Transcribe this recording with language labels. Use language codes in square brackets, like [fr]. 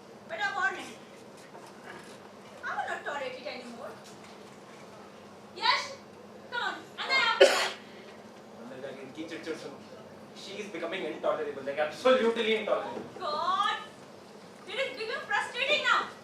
[en] but [hi] अब और नहीं, [en] I will not tolerate it anymore. [hi] Yash, [en] come on, [hi] अंदर आओ। अंदर जाके इनकी चिड़चिड़ सुनो। [en] She is becoming intolerable, like absolutely intolerable. God, it is becoming frustrating now.